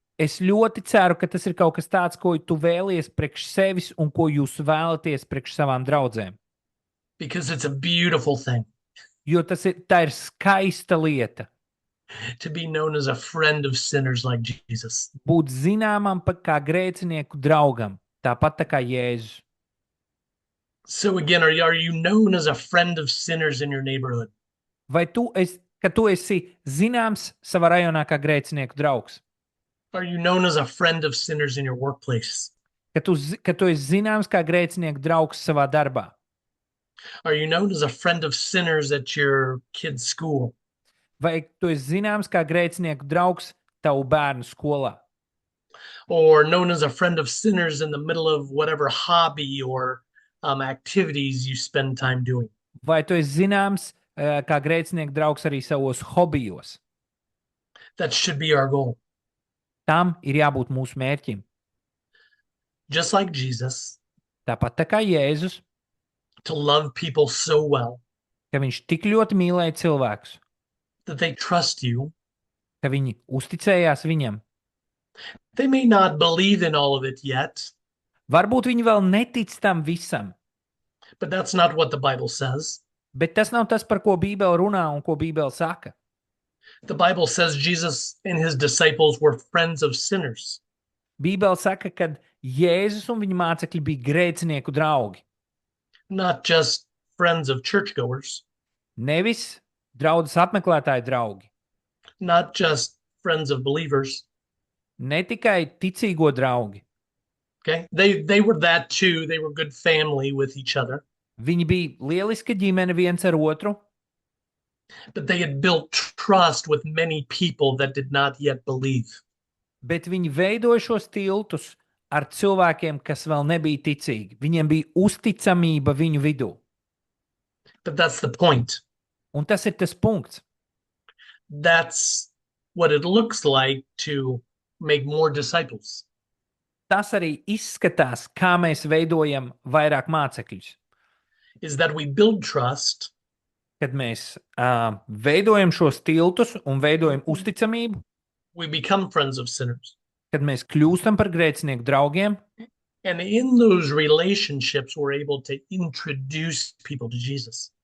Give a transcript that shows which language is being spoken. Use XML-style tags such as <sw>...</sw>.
<lv>Es ļoti ceru, ka tas ir kaut kas tāds, ko tu vēlies priekš sevis un ko jūs vēlaties priekš savām draudzēm.</lv> <en>Because it's a beautiful thing</en> <lv>Jo tā ir skaista lieta.</lv> <en>to be known as a friend of sinners like Jesus.</en> <lv>Būt zināmam kā grēcinieku draugam, tāpat tā kā Jēzus.</lv> <en>So again, are you known as a friend of sinners in your neighborhood?</en> <lv>Vai tu esi zināms savā rajonā kā grēcinieku draugs?</lv> <en>Are you known as a friend of sinners in your workplace?</en> <lv>Ka tu esi zināms kā grēcinieku draugs savā darbā?</lv> <en>Are you known as a friend of sinners at your kid's school?</en> <lv>Vai tu esi zināms kā grēcinieku draugs tavu bērnu skolā?</lv> <en>Or known as a friend of sinners in the middle of whatever hobby or activities you spend time doing?</en> <lv>Vai tu esi zināms kā grēcinieku draugs arī savos hobijos?</lv> <en>That should be our goal.</en> <lv>Tam ir jābūt mūsu mērķim.</lv> <en>Just like Jesus,</en> <lv>Tāpat tā kā Jēzus,</lv> <en>to love people so well</en> <lv>ka viņš tik ļoti mīlēja cilvēkus,</lv> <en>that they trust you.</en> <lv>ka viņi uzticējās viņam.</lv> <en>They may not believe in all of it yet,</en> <lv>Varbūt viņi vēl netic tam visam,</lv> <en>but that's not what the Bible says.</en> <lv>bet tas nav tas, par ko Bībele runā un ko Bībele saka.</lv> <en>The Bible says Jesus and his disciples were friends of sinners.</en> <lv>Bībele saka, ka Jēzus un viņa mācekļi bija grēcinieku draugi.</lv> <en>Not just friends of churchgoers,</en> <lv>Nevis draudzes apmeklētāju draugi,</lv> <en>not just friends of believers.</en> <lv>ne tikai ticīgo draugi.</lv> <en>Okay, they were that too. They were good family with each other,</en> <lv>Viņi bija lieliska ģimene viens ar otru,</lv> <en>but they had built trust with many people that did not yet believe.</en> <lv>bet viņi veidoja šos tiltus ar cilvēkiem, kas vēl nebija ticīgi. Viņiem bija uzticamība viņu vidū.</lv> <en>But that's the point.</en> <lv>Un tas ir tas punkts.</lv> <en>That's what it looks like to make more disciples.</en> <lv>Tas arī izskatās, kā mēs veidojam vairāk mācekļus.</lv> <en>Is that we build trust,</en> <lv>Kad mēs veidojam šos tiltus un veidojam uzticamību,</lv> <en>we become friends of sinners.</en> <lv>kad mēs kļūstam par grēcinieku draugiem,</lv> <en>And in those relationships, we're able to introduce people to Jesus.</en>